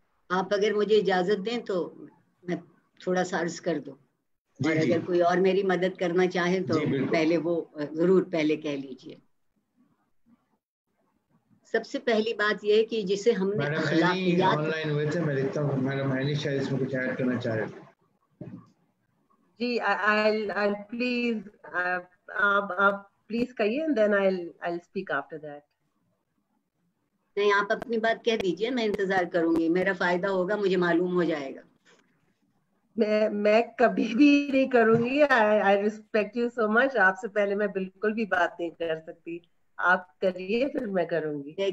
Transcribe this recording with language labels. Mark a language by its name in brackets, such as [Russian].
[Urdu] آپ اگر مجھے اجازت دیں تو میں تھوڑا سا عرض کر دو, اور اگر کوئی اور میری مدد کرنا چاہے تو پہلے وہ ضرور پہلے کہہ لیجئے. سب سے پہلی بات یہ کہ جسے ہم نے اخلاقیات آن لائن ہوئے تھے, میں دیکھتا ہوں میڈم اینی شاید اس میں کچھ ایڈ کرنا چاہ رہے تھے. جی [English] I'll please [Urdu] آپ پلیز کہیے [English] and then I'll speak after that. [Urdu] نہیں, آپ اپنی بات کہہ دیجئے, میں انتظار کروں گی, میرا فائدہ ہوگا, مجھے معلوم ہو جائے گا. میں کبھی بھی نہیں کروں گی. [English] I respect you so much. [Urdu] آپ سے پہلے میں بالکل بھی بات نہیں کر سکتی. آپ کریے پھر میں کروں گی.